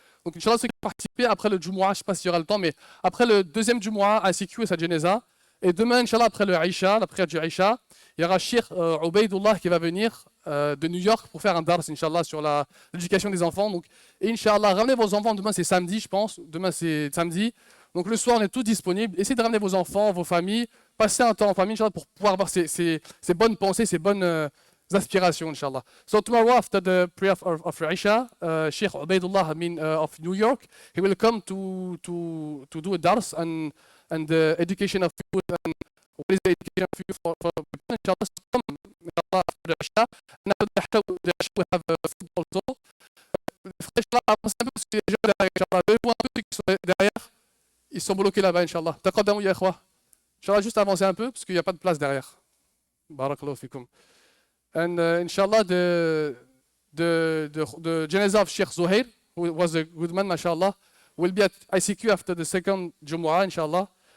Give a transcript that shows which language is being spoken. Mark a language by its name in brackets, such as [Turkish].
[French] Donc, Inch'Allah, ceux qui participer après le Jumu'ah, je ne sais pas s'il y aura le temps, mais après le deuxième Jumu'ah à CQ et sa Janaza, et demain, Inch'Allah, après le Aïcha, la prière du Aïcha, il y aura Cheikh Ubaidullah qui va venir de New York pour faire un dars, Inch'Allah, sur l'éducation des enfants. Donc, Inch'Allah, ramenez vos enfants. Demain, c'est samedi, je pense. Demain, c'est samedi. Donc, le soir, on est tous disponibles. Essayez de ramener vos enfants, vos familles. Passez un temps en famille, Inch'Allah, pour pouvoir avoir ces bonnes pensées, ces bonnes aspirations, Inch'Allah. [English] So, tomorrow, after the prayer of Aïcha, Cheikh Ubaidullah of New York, he will come to do a dars and the education of youth and what is the education of youth for people, inshallah, to come, inshallah, after the Isha. And after the Isha, we have food also. [French] Inshallah, avance un peu parce que les gens derrière, inshallah, levez-vous un peu, ceux qui sont derrière, ils sont bloqués là-bas, inshallah. [Arabic] Taqaddamu ya ikhwa. [French] Inshallah, juste avancer un peu parce qu'il n'y a pas de place derrière. [Arabic] Barakallahu fikum. [English] And inshallah, the Janaza of Sheikh Zohair, who was a good man, mashallah, will be at ICQ after the second Jumu'ah, inshallah.